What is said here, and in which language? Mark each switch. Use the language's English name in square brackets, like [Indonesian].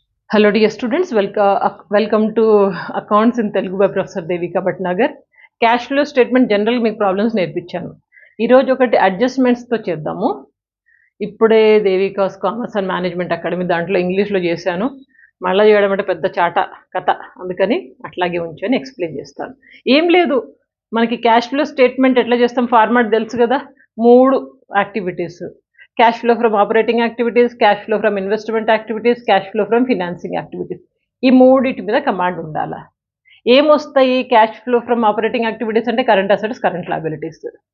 [English] Hello dear students, welcome to Accounts in Telugu by Professor Devika Bhatnagar. Cash flow statement general [Telugu] మీకు problems నేర్పించాను. ఈరోజు ఒకటి అడ్జస్ట్మెంట్స్తో చేద్దాము. ఇప్పుడే దేవికాస్ కామర్స్ అండ్ మేనేజ్మెంట్ అకాడమీ దాంట్లో ఇంగ్లీష్లో చేశాను. మళ్ళీ చేయడం అంటే పెద్ద చాట కథ, అందుకని అట్లాగే ఉంచాను, ఎక్స్ప్లెయిన్ చేస్తాను. ఏం లేదు, మనకి క్యాష్ ఫ్లో స్టేట్మెంట్ ఎట్లా చేస్తాం ఫార్మాట్ తెలుసు కదా. [English] 3 activities: cash flow from operating activities, cash flow from investment activities, cash flow from financing activities. [Telugu] ఈ మూడిటి మీద కమాండ్ ఉండాలా. ఏమొస్తాయి cash flow from operating activities అంటే కరెంట్ అసెట్స్, కరెంట్ లయబిలిటీస్.